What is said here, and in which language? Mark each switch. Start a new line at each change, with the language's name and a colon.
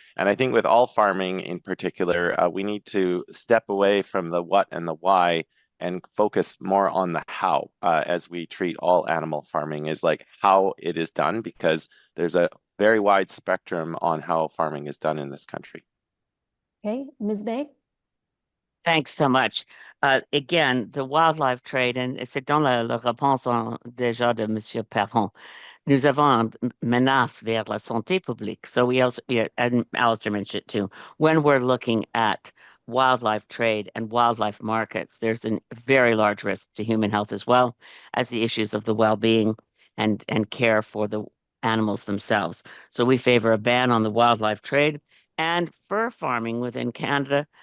English: And I think with all farming in particular, we need to step away from the what and the why and focus more on the how, as we treat all animal farming, is like how it is done, because there's a very wide spectrum on how farming is done in this country. Okay, Ms. May? Thanks so much. Again, the wildlife trade, and
French: c'est dans la réponse déjà de Monsieur Perron. Nous avons une menace vers la santé publique.
English: So we also, and Alistair mentioned it too, when we're looking at wildlife trade and wildlife markets, there's a very large risk to human health as well as the issues of the well-being and care for the animals themselves. So we favor a ban on the wildlife trade and fur farming within Canada.